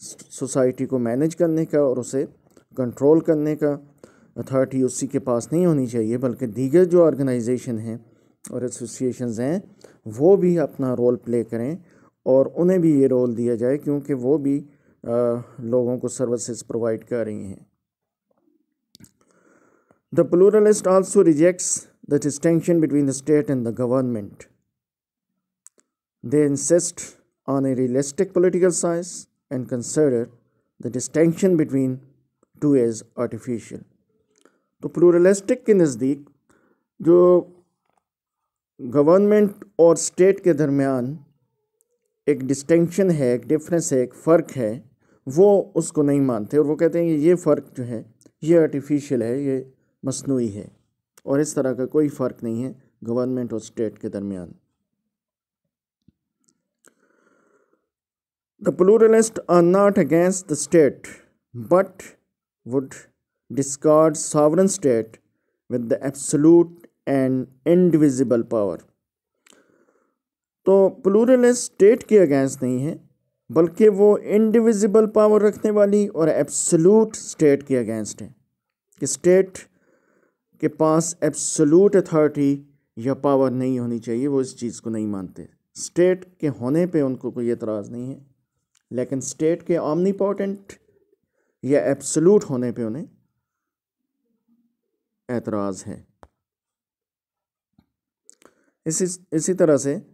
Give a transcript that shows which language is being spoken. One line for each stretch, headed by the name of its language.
Urdu: Society کو manage کرنے کا اور اسے کنٹرول کرنے کا اتھارٹی اسی کے پاس نہیں ہونی چاہیے، بلکہ دیگر جو آرگنائزیشن ہیں اور ایسوسیشنز ہیں وہ بھی اپنا رول پلے کریں اور انہیں بھی یہ رول دیا جائے، کیونکہ وہ بھی لوگوں کو سروسز پرووائڈ کر رہی ہیں.
English: The pluralist also rejects the distinction between the state and the government. They insist on a realistic political science and consider the distinction between two as artificial.
Urdu: تو پلورلسٹک کے نزدیک جو گورنمنٹ اور state کے درمیان ایک ڈسٹنکشن ہے، ایک ڈفرینس ہے، ایک فرق ہے، وہ اس کو نہیں مانتے، اور وہ کہتے ہیں کہ یہ فرق جو ہے یہ آرٹیفیشیل ہے، یہ مصنوعی ہے، اور اس طرح کا کوئی فرق نہیں ہے گورنمنٹ اور اسٹیٹ کے درمیان.
English: The pluralists are not against the state, but would discard sovereign state with the absolute and indivisible power.
Urdu: تو پلورلسٹ اسٹیٹ کے اگینسٹ نہیں ہے، بلکہ وہ انڈیویزیبل پاور رکھنے والی اور ایبسولوٹ اسٹیٹ کے اگینسٹ ہے، کہ اسٹیٹ کے پاس ایبسولوٹ اتھارٹی یا پاور نہیں ہونی چاہیے. وہ اس چیز کو نہیں مانتے. اسٹیٹ کے ہونے پہ ان کو کوئی اعتراض نہیں ہے، لیکن اسٹیٹ کے اومنی پوٹنٹ یا ایبسولوٹ ہونے پہ انہیں اعتراض ہے. اسی طرح سے